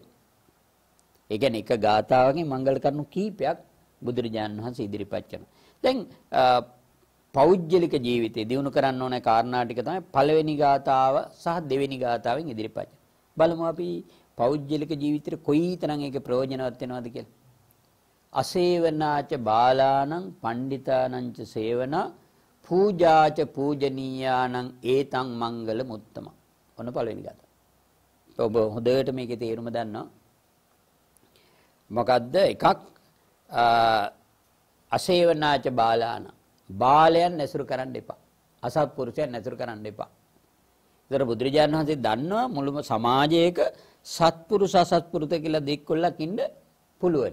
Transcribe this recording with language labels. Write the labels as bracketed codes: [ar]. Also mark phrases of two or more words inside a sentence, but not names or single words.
[si] ඒ කියන්නේ එක ගාථාවකින් මංගල කරුණු කීපයක් බුදුරජාණන් වහන්සේ ඉදිරිපත් කරනවා. දැන් පෞද්ගලික ජීවිතේ දියුණු කරන්න ඕන කාරණා ටික තමයි පළවෙනි ගාථාව සහ දෙවෙනි ගාථාවෙන් ඉදිරිපත්. බලමු අපි පෞද්ගලික ජීවිතේ කොයිතරම් ඒක ප්‍රයෝජනවත් වෙනවද කියලා. [pi] අසේවනාච බාලානං පණ්ඩිතානං ච සේවනා පූජාච පූජනීයානං ඒතං මංගල මුත්තම. [si] ඔන්න පළවෙනි ගාථාව. ඔබ හොඳට මේකේ තේරුම දන්නවා. මොකද්ද? එකක් [pi] අසේවනාච බාලාන. [si] බාලයන් නැසුරු කරන්න එපා. අසත්පුරුෂයන් නැසුරු කරන්න එපා. ඒතර බුදුරජාණන් වහන්සේ දන්නවා මුළුම සමාජයක සත්පුරුෂ අසත්පුරුෂ කියලා දෙකොල්ලක් ඉන්න පුළුවන්.